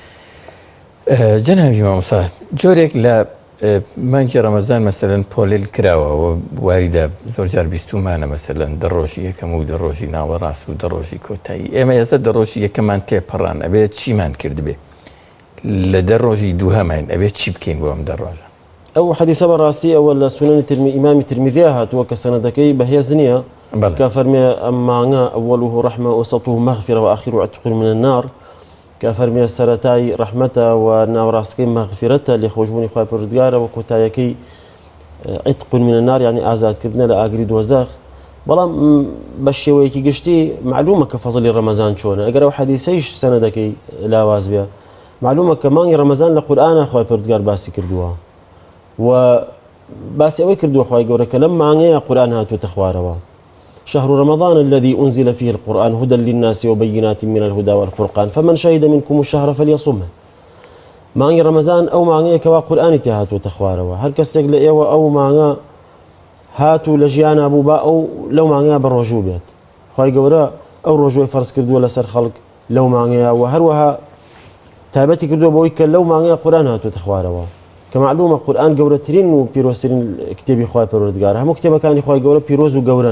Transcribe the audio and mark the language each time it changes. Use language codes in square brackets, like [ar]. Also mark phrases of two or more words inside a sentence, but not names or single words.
[ckb] جەنابی مامۆستا جۆرێک لە مانگی ڕەمەزان مەسەلەن پۆلیل کراوەوە واریدە زۆر جار بیستومانە مەسەلەن دەڕۆژی یەکەم و دەڕۆژی ناوەڕاست و دەڕۆژی کۆتایی ئێمە ئێستا دەڕۆژی یەکەمان تێپەڕان ئەبێت چیمان کردبێ لە دەڕۆژی دووهەمان ئەبێت چی بکەین بۆ ئەم دەڕۆژە؟ ئەو حەدیثە بەڕاستی ئەوە لە سونەنی ئیمامی ترمیذیە هاتووە کە سەنەدەکەی بەهێز نییە کە فەرمێ ئەم مانگە [ar] ئەوەلوه ڕەحمە وسەطوه مەغفرە وآخره عتق من النار [ckb] کە فەرمێ سەرەتای ڕەحمەتە و ناوڕاستەکەی مەغفرەتە لێخۆشبوونی خوای پەروەردگارە و کۆتاییەکەی [ar] عتق من النار [ckb] یعنی ئازادکردنە لە ئاگری دۆزەخ. بەڵام بە شێوەیەکی گشتی معلومە کە فەزڵی ڕەمەزان چۆنە ئەگەر ئەو حەدیثەیش سەنەدەکەی لاواز بێ معلومە کە مانگی ڕەمەزان لە قورئانە خوای پەروەردگار باسی کردووە و باسی ئەوەی کردووە خوای گەورە کە لەم مانگەیە قورئان هاتووەتە خوارەوە. [ar] شهر رمضان الذي أنزل فيه القرآن هدى للناس وبينات من الهدى والفرقان فمن شهد منكم الشهر فليصمه. [ckb] مانگی رمضان ئەو مانگەیە کەوا قورئانی تێ هاتووەتە خوارەوە هەر کەسێک لە ئێوە ئەو مانگە هاتوو لە ژیانە بوو با ئەو لەو مانگەیە بە ڕۆژوو بێت. خوای گەورە ئەو ڕۆژوەی فەرز کردووە لەسەر خەڵک لەو مانگەیە و هەروەها تایبەتی کردووە بەوەی کە لەو مانگەیە قورئان هاتووەتە خوارەوە کە معلومە قورئان گەورەترین و پیرۆزترین کتێبی خوای پەروەردگارە هەموو کتێبەکانی خوای گەورە پیرۆز و گەورەن.